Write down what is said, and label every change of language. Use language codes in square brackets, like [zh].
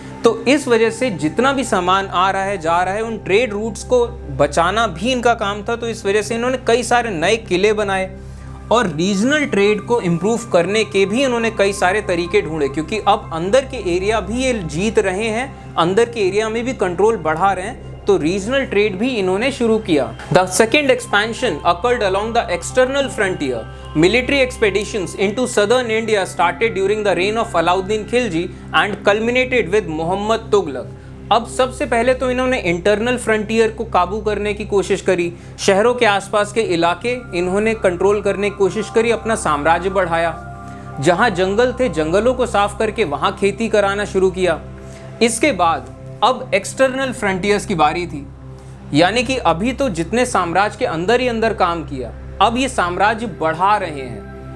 [hi] तो इस वजह से जितना भी सामान आ रहा है, जा रहा है, उन ट्रेड रूट्स को बचाना भी इनका काम था। तो इस वजह से इन्होंने कई सारे नए किले बनाए और रीजनल ट्रेड को इम्प्रूव करने के भी इन्होंने कई सारे तरीके ढूंढे, क्योंकि अब अंदर के एरिया भी ये जीत रहे हैं, अंदर के एरिया में भी कंट्रोल बढ़ा रहे हैं, तो रीजनल ट्रेड भी इन्होंने शुरू किया। [en] The second expansion occurred along the external frontier. Military expeditions into southern India started during the reign of Alauddin Khilji and culminated with Muhammad Tughlaq. [hi] अब सबसे पहले तो इन्होंने इंटरनल फ्रंटियर को काबू करने की कोशिश करी, शहरों के आसपास के इलाके इन्होंने कंट्रोल करने की कोशिश करी, अपना साम्राज्य बढ़ाया। जहाँ जंगल थे, जंगलों को साफ करके वहाँ खेती कराना शुरू किया। इसके बाद अब एक्सटर्नल फ्रंटियर्स की बारी थी, यानी कि अभी तो जितने साम्राज्य के अंदर ही अंदर काम किया, अब ये साम्राज्य बढ़ा रहे हैं।